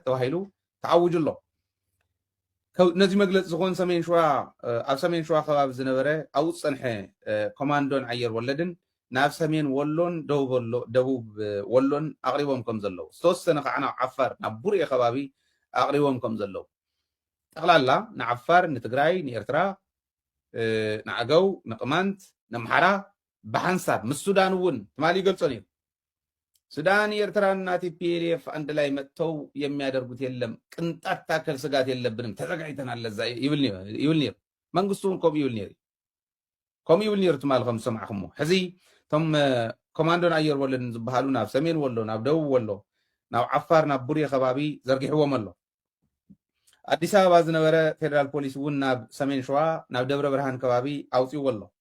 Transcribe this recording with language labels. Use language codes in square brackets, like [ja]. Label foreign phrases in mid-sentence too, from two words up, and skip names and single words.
[ti] ተባሂሉ ተዓውጁ ኣሎ ነዚ መግለፂ ዝኾን ሰሜን ሸዋ ኣብ ሰሜን ሸዋ ከባቢ ዝነበረ ኣብኡ ዝፀንሐ ኮማንዶን ኣየር ወለድን ናብ ሰሜን ወሎን ደቡብ ወሎን ኣቕሪቦም ከም ዘለዉ ዝተወሰነ ከዓ ናብ ዓፋር ናብ ቡርኤ ከባቢ ኣቕሪቦም ከም ዘለዉ ጠቕላላ ንዓፋር ንትግራይ ንኤርትራ ንዓገው ንቕማንት ንኣምሓራ ብሓንሳብ ምስ ሱዳን እውን ትማሊ ይገልፆን እዩ [am] ሱዳን ኤርትራና ቲፒኤልኤፍ አንድ ላይ መጥተው የሚያደርጉት የለም ቅንጣት ታከል ስጋት የለብንም ተዘጋጅተናል ለዛ [ti] ይብል ነይሩ መንግስቱን ኮም ይብል ነይሩ ትማል ከም ሰማዕኹም ሕዚ ቶም ኮማንዶን ኣየር ወለድን ዝበሃሉ ናብ ሰሜን ወሎ ናብ ደቡብ ወሎ ናብ ዓፋር ናብ ቡርኤ ከባቢ ዘርጊሕዎም ኣሎ አዲስ አበባ ዝነበረ ፌደራል ፖሊስ እውን ናብ ሰሜን ሸዋ ናብ ደብረ ብርሃን ከባቢ ኣውፂዎ ኣሎ